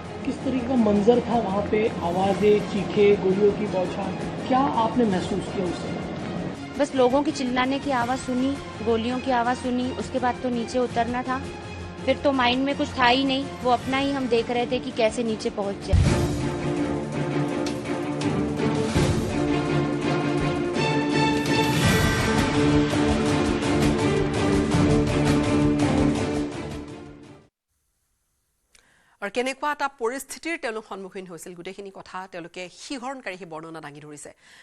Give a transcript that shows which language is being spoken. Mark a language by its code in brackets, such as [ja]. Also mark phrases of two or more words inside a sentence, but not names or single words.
[hi] किस तरीके का मंजर था वहाँ पे? आवाजें, चीखे, गोलियों की बौछार, क्या आपने महसूस किया उस समय? बस लोगों की चिल्लाने की आवाज़ सुनी, गोलियों की आवाज़ सुनी, उसके बाद तो नीचे उतरना था। फिर तो माइंड में कुछ था ही नहीं, वो अपना ही हम देख रहे थे कि कैसे नीचे पहुँच जाए। [as] আৰু কেনেকুৱা এটা পৰিস্থিতিৰ তেওঁলোক সন্মুখীন হৈছিল, গোটেইখিনি কথা তেওঁলোকে শিহৰণকাৰী বৰ্ণনা দাঙি ধৰিছে।